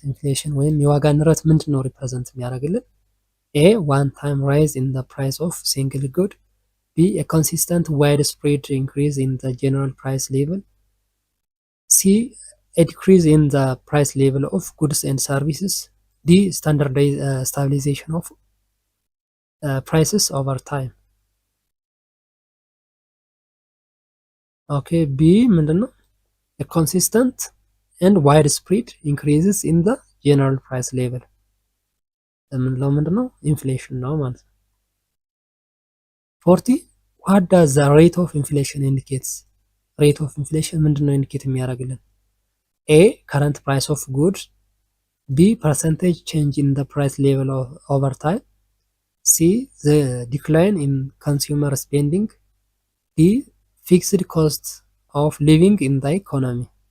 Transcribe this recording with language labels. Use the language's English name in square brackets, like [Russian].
[Amharic] ኢንፍሌሽን ወይም የዋጋ ንረት ምንድን ነው ሪፕሬዘንት የሚያደርግልን? [English] ኤ ዋን ታይም ራይዝ ኢን ዘ ፕራይስ ኦፍ ሲንግል ጉድ፣ ቢ ኤ ኮንሲስተንት ዋይድ ስፕሬድ ኢንክሪዝ ኢን ዘ ጀነራል ፕራይስ ሌቭል፣ ሲ a decrease in the price level of goods and services, D stabilization of prices over time. Okay, B ምንድነው? a consistent and widespread increases in the general price level [Amharic] የምንለው ምንድነው? ኢንፍሌሽን ነው ማለት ነው። [English] 40 what does the rate of inflation indicates? rate of inflation [Amharic] ምንድነው ኢንዲኬት የሚያደርግልን? [English] A current price of goods, B percentage change in the price level over time, C the decline in consumer spending, D fixed cost of living in the economy.